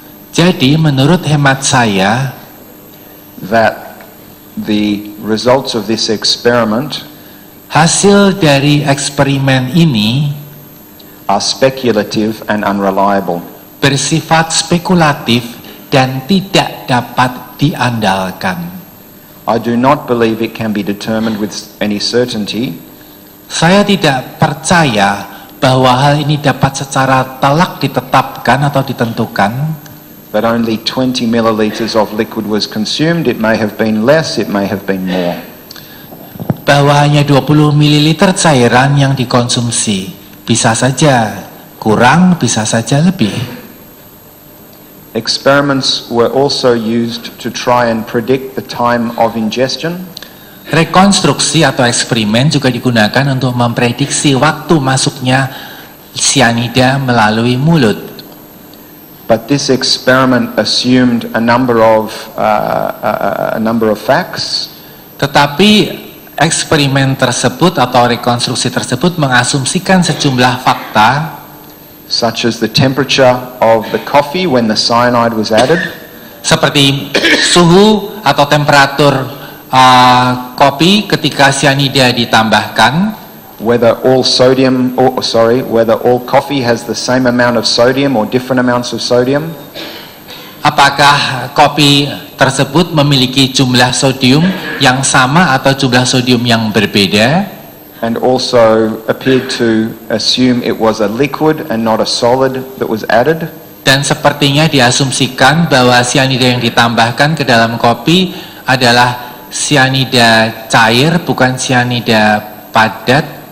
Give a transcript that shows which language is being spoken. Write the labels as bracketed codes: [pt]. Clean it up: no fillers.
[id] Jadi menurut hemat saya [en] that the results of this experiment [id] hasil dari eksperimen ini [en] are speculative and unreliable. [id] bersifat spekulatif dan tidak dapat diandalkan. [en] I do not believe it can be determined with any certainty. [id] Saya tidak percaya bahwa hal ini dapat secara telak ditetapkan atau ditentukan. [en] But only 20 milliliters of liquid was consumed. It may have been less, it may have been more. [id] Bahwa hanya 20 ml cairan yang dikonsumsi. Bisa saja kurang, bisa saja lebih. [en] Experiments were also used to try and predict the time of ingestion. [id] Rekonstruksi atau eksperimen juga digunakan untuk memprediksi waktu masuknya sianida melalui mulut. [en] But this experiment assumed a number of facts. [id] Tetapi eksperimen tersebut atau rekonstruksi tersebut mengasumsikan sejumlah fakta [en] such as the temperature of the coffee when the cyanide was added, [id] seperti suhu atau temperatur kopi ketika cyanida ditambahkan, [en] whether all coffee has the same amount of sodium or different amounts of sodium, [id] apakah kopi tersebut memiliki jumlah sodium yang sama atau jumlah sodium yang berbeda, [en] and also appeared to assume it was a liquid and not a solid that was added. [id] dan sepertinya diasumsikan bahwa cyanida yang ditambahkan ke dalam kopi adalah cyanida cair bukan cyanida padat.